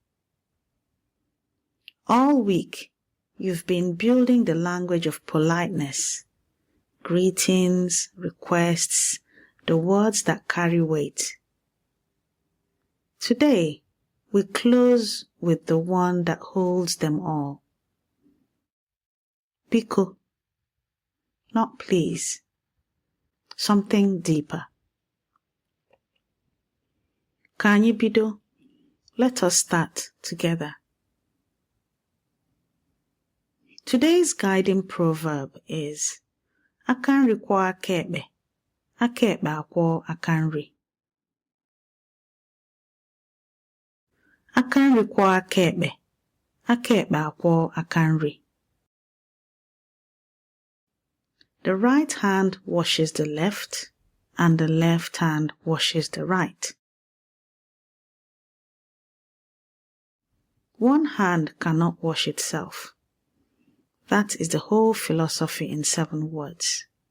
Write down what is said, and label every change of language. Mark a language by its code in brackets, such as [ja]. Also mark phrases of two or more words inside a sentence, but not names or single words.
[en] All week, you've been building the language of politeness, greetings, requests, the words that carry weight. Today, we close with the one that holds them all. Biko, not please, something deeper. [ig] Ka anyị bido, [en] let us start together. Today's guiding proverb is [ig] aka nri kwọọ aka ekpe, aka ekpe akwọ aka nri. Aka nri kwọọ aka ekpe, aka ekpe akwọ aka nri. [en] The right hand washes the left and the left hand washes the right. One hand cannot wash itself. That is the whole philosophy in 7 words.